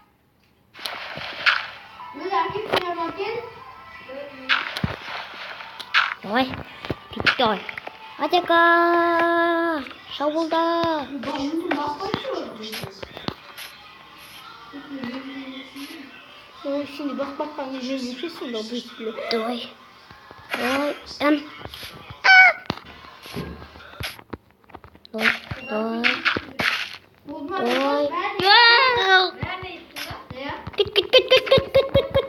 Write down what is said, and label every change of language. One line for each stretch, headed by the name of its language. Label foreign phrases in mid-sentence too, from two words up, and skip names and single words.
Russian: Давай. Давай. Атака.
Kazakh: Шабулда.
Russian: Ну,
Turkish: şimdi bak anneciğim bir şey söyle bu işte.
Russian: Давай. Давай. Давай. Давай. Давай. Кит.